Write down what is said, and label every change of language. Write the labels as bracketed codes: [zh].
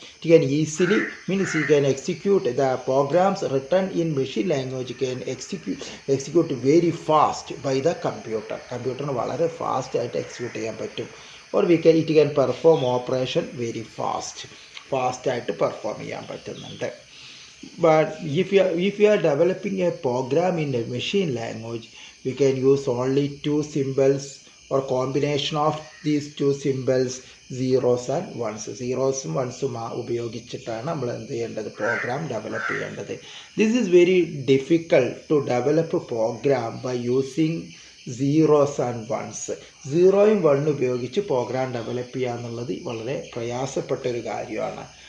[en] It can easily means you can execute the programs written in machine language can execute very fast by the computer. [ml] കമ്പ്യൂട്ടറിന് വളരെ ഫാസ്റ്റായിട്ട് execute ചെയ്യാൻ പറ്റും. [en] or it can perform operation [ml] very ഫാസ്റ്റായിട്ട് perform ചെയ്യാൻ പറ്റുന്നുണ്ട്. [en] But if you are developing a program in a machine language, we can use only two symbols or combination of these two symbols, zeros and ones. [ml] സീറോസും വൺസും ഉപയോഗിച്ചിട്ടാണ് നമ്മൾ എന്ത് ചെയ്യേണ്ടത്, programme develop ചെയ്യേണ്ടത്. [en] This is very difficult to develop program by using zeros and ones. [ml] 0ഉം 1ഉം ഉപയോഗിച്ച് programme develop ചെയ്യുക എന്നുള്ളത് വളരെ പ്രയാസപ്പെട്ടൊരു കാര്യമാണ്.